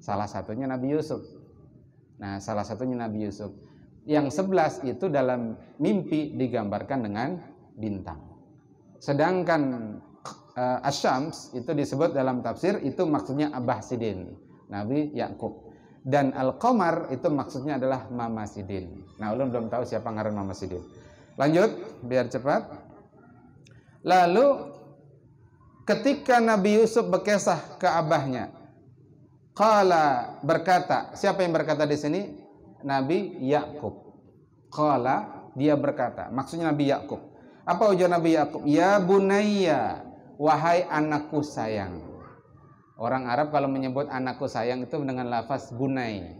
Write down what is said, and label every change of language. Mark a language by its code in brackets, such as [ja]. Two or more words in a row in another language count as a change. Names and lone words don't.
[id] Salah satunya Nabi Yusuf. Nah, salah satunya Nabi Yusuf. Yang 11 itu dalam mimpi digambarkan dengan bintang. Sedangkan Asy-Syams itu disebut dalam tafsir itu maksudnya Abah Sidin, Nabi Yakub. Dan Al-Qamar itu maksudnya adalah Mama Sidin. [bjn] Nah, ulun belum tahu siapa ngaran Mama Sidin. [id] Lanjut, biar cepat. Lalu ketika Nabi Yusuf berkisah ke abahnya, qala, berkata, siapa yang berkata di sini? Nabi Yakub. Qala, dia berkata, maksudnya Nabi Yakub. [bjn] Apa ujar Nabi Yakub? [ar] يا بني, [id] wahai anakku sayang. Orang Arab kalau menyebut anakku sayang itu dengan lafaz bunay.